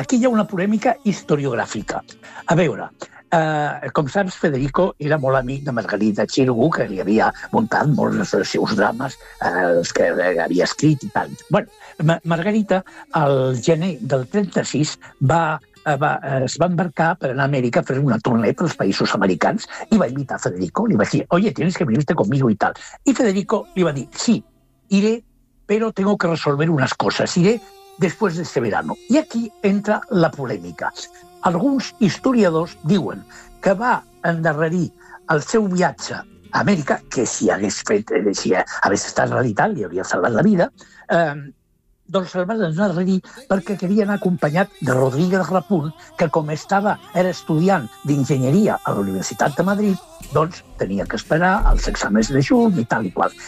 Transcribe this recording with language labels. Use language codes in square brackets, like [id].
[ca] Aquí hi ha una polèmica historiogràfica. A veure... com saps, Federico era molt amic de Margarita Xirgu, que li havia muntat molts dels seus drames, els que havia escrit i tal. Bueno, Margarita, el gener del 36, es va embarcar per anar a Amèrica a fer una tournée pels països americans i va invitar Federico, li va dir [es] «Oye, tienes que venirte conmigo» [ca] i tal. I Federico li va dir [es] «Sí, iré, pero tengo que resolver unas cosas, iré después de este verano». [ca] I aquí entra la polèmica. Alguns historiadors diuen que va endarrerir el seu viatge a Amèrica, que si hagués fet, si hagués estat a l'Itàlia, li hauria salvat la vida, doncs el va endarrerir perquè havia anat acompanyat de Rodríguez Rapunt, que com era estudiant d'enginyeria a la Universitat de Madrid, doncs tenia que esperar els exàmens de juny i tal i qual.